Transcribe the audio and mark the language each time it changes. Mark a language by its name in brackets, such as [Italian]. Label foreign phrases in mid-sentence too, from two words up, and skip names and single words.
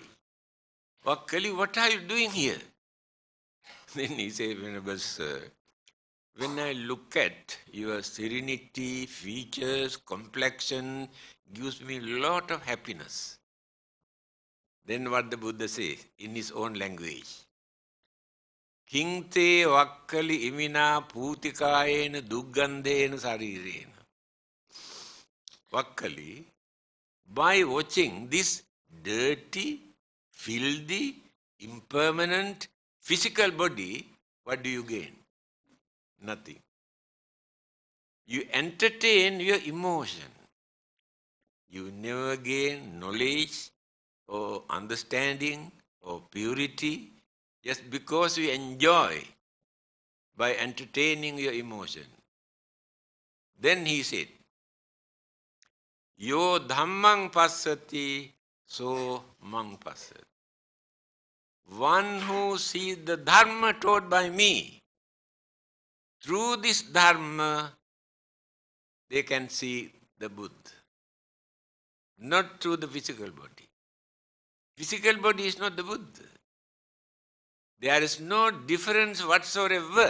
[English] Vakkali, what are you doing here? Then he said, Venerable Sir, when I look at your serenity, features, complexion, gives me a lot of happiness. Then what the Buddha says in his own language? [Pali] Kinte vakkali imina putikayena duggandena sarirena. [English] Vakkali, by watching this dirty, filthy, impermanent physical body, what do you gain? Nothing. You entertain your emotion. You never gain knowledge or understanding or purity just because you enjoy by entertaining your emotion. Then he said, [Pali] Yo dhammang passati so mang passat. [English] One who sees the dharma taught by me, through this dharma, they can see the Buddha, not through the physical body. Physical body is not the Buddha. There is no difference whatsoever.